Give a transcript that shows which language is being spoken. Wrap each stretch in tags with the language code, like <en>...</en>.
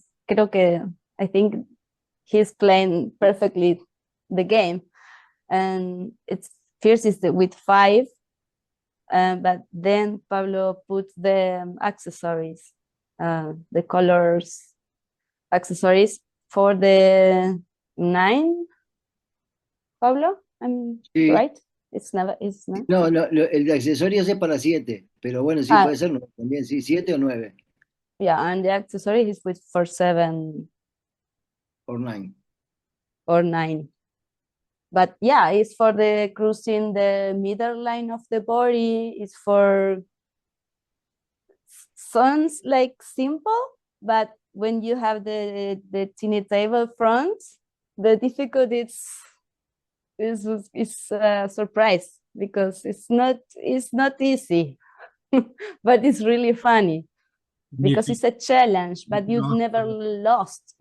<es>Creo que</es> <en>I think he explained perfectly the game, and it's first is with 5, but then Pablo puts the accessories, the colors accessories for the 9. Pablo, I'm</en> <es>Sí.</es> <en>right? It's not.</en> <es>No, el de accesorios es para 7, pero bueno, sí puede ser 9 también, sí, 7 o 9.</es> <en>Yeah, and the accessory is for 7 or 9. Or 9. But yeah, it's for the cruising the middle line of the body. It's for, sounds like simple, but when you have the teeny table front, the difficulty is a surprise, because it's not easy, but it's really funny because it's a challenge, but you've never lost.</en>